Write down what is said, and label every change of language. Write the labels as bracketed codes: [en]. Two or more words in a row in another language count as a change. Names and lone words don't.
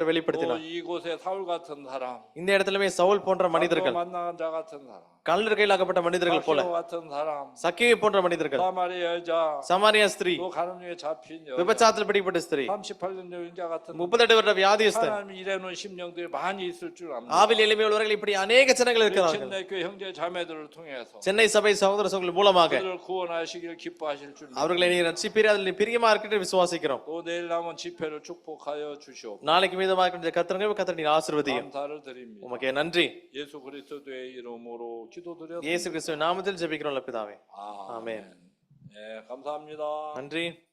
[ko] 또 [ta] வெளிப்படுத்தினார். [ko] 이곳에 사울 같은 사람, [ta] இந்த இடத்துலமே சவுல் போன்ற மனிதர்கள், [ko] 만난 자 같은 사람, [ta] கல்லர் கையிலாக்கப்பட்ட மனிதர்கள் போல, [ko] 박시오 같은 사람, [ta] சக்கேயு போன்ற மனிதர்கள், [ko] 사마리아 여자, [ta] சமாரியா ஸ்திரீ, [ko] 또 가늠 중에 잡힌 여자, [ta] விபச்சாரத்தில் பிடிப்பட்ட ஸ்திரீ, [ko] 38년 여인자 같은 [ta] 38 வருட வியாதியஸ்தன், [ko] 하나님 일해놓은 심령들이 많이 있을 줄 압니다. [ta] ஆவில் எளிமையுள்ளவர்கள் இப்படி அநேக ஜனங்கள் இருக்கிறார்கள். [ko] 칠내교회 형제 자매들을 통해서 [ta] சென்னை சபை சகோதர சகோதரர்கள் மூலமாக [ko] 그들을 구원하시길 기뻐하실 줄 믿습니다. [ta] அவர்களை நீ ரட்சிப்பீர், அதில் நீ பிரியமா இருக்கிறது விசுவாசிக்கிறோம். [ko] 또 내일 남은 집회를 축복하여 주시오. [ta] நாளைக்கு மீதமாக இருக்கின்ற கர்த்தர் நீர் ஆசீர்வதியும். [ko] 감사를 드립니다. [ta] உமக்கு நன்றி. [ko] 예수 그리스도의 이름으로 기도드렸습니다. [ta] இயேசு கிறிஸ்துவின் நாமத்தில் ஜெபிக்கிறோம் பிதாவே. [ko] 아멘. 네, 감사합니다. [ta] நன்றி.